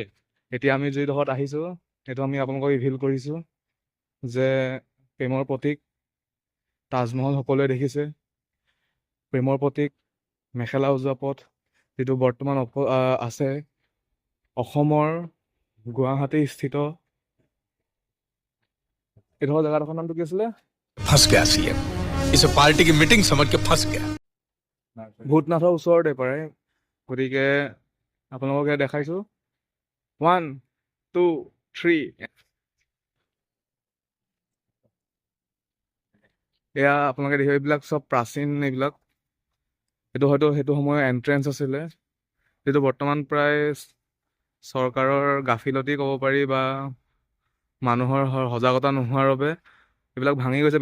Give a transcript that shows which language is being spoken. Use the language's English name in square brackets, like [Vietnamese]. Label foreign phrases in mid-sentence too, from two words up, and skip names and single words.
[Assamese] এতিয়া আমি যিডোখৰত আহিছো সেইটো আমি আপোনালোকক ৰিভিল কৰিছো যে প্ৰেমৰ প্ৰতীক তাজমহল সকলোৱে দেখিছে। প্ৰেমৰ প্ৰতীক মেখেলা উজোৱা পথ, যিটো বৰ্তমান আছে অসমৰ গুৱাহাটী স্থিত। এইডোখৰ জেগাডোখৰ নামটো কি আছিলে? [Hindi] फंस गया सीएम, इसे पार्टी की मीटिंग समझ के फंस गया। [Assamese] ভূতনাথৰ ওচৰতে পৰে। গতিকে আপোনালোকে দেখাইছো 1 2 3। এয়া আপোনালোকে দেখিব, এইবিলাক চব প্ৰাচীন। এইবিলাক এইটো হয়তো সেইটো সময়ৰ এন্ট্ৰেঞ্চ আছিলে, যিটো বৰ্তমান প্ৰায় চৰকাৰৰ গাফিলতি ক'ব পাৰি বা মানুহৰ সজাগতা নোহোৱাৰ বাবে এইবিলাক ভাঙি গৈছে।